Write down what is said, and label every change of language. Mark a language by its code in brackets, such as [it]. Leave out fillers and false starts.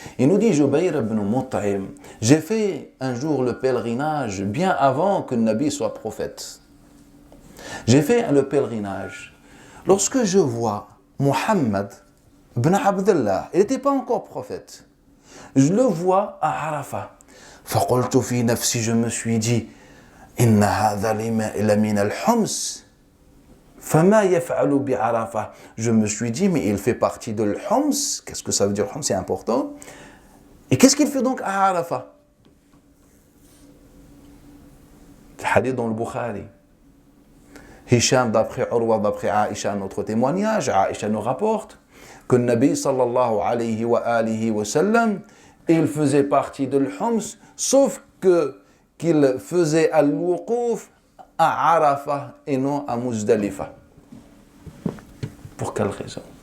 [fr] Il nous dit, Jubayr ibn Mut'im, j'ai fait un jour le pèlerinage bien avant que le Nabi soit prophète. J'ai fait le pèlerinage. Lorsque je vois Muhammad ibn Abdullah, il n'était pas encore prophète. Je le vois à Arafat. [ar] فَقُلْتُ فِي نَفْسِي, [fr] je me suis dit, [ar] إِنَّ هَذَا لَمِنَ الْحُمْسِ فَمَا يَفْعَلُ بِعَرَفَةٍ. [fr] Je me suis dit, mais il fait partie de l'Homs. Qu'est-ce que ça veut dire Homs? C'est important. Et qu'est-ce qu'il fait donc à Arafat? Le hadith dans le Bukhari. Hisham, d'après Urwa, d'après Aïcha, notre témoignage, Aïcha nous rapporte que le Nabi sallallahu alayhi wa sallam, il faisait partie de l'Homs, sauf qu'il faisait al-wuquf à Arafat et non à Muzdalifa. Pour quelle raison?